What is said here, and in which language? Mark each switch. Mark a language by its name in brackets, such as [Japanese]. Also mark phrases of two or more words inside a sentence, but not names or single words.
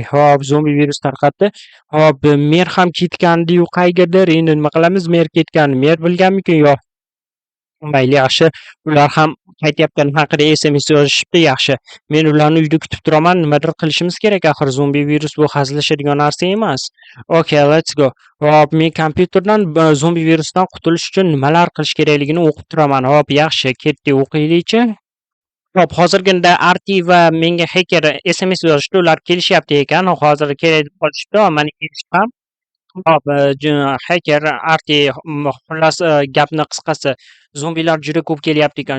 [Uzbek] Hop, zombi virus tarqatdi. Hop, mer ham ketgandi-yu qayerdir. Endi nima qilamiz? Mer ketgan. Mer bilganmikin yo'q? Mayli, yaxshi. Ular ham qaytyapgani haqida SMS yozishibdi, yaxshi. Men ularni uyda kutib turaman. Nimadir qilishimiz kerak, axir zombi virus bu hazillashadigan narsa emas. [English] Okay, let's go. [Uzbek] Hop, men kompyuterdan zombi virusdan qutulish uchun nimalar qilish kerakligini o'qib turaman. Hop, yaxshi, ketdik, o'qiylikchi. Hop, hozirgina Arti va menga Hacker SMS yozishdi. Ular kelishyapti ekan. Hozir kerak deb qolishibdi. Mana kelishib ham. Hop, Hacker, Arti, xullas gapni qisqasi, zombilar juda ko'p kelyapti ekan.